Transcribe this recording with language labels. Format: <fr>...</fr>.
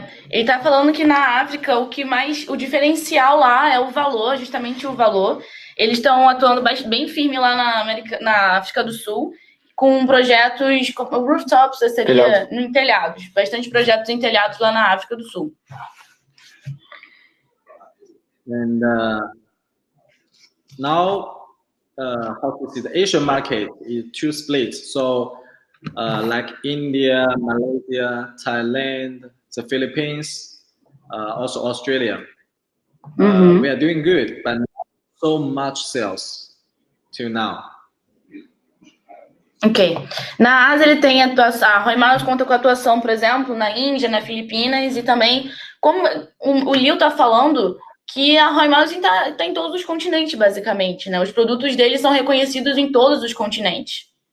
<pt>Ele tá falando que na África o diferencial lá é o valor, justamente o valor. Eles estão atuando bem firme lá na África do Sul, com projetos como rooftops, seria em telhados, bastante projetos em telhados lá na África do Sul.</pt> <en>And now, how to see, the Asian market is 2 splits. So, like India, Malaysia, Thailand, the Philippines, also Australia. We are doing good, but not so much sales till now. Ok.</en> <pt>Na Ásia ele tem a Roy Miles conta com atuação, por exemplo, na Índia, na Filipinas e também, como o Liu tá falando, que a Roy Miles tá em todos os continentes, basicamente, né? Os produtos dele são reconhecidos em todos os continentes.</pt>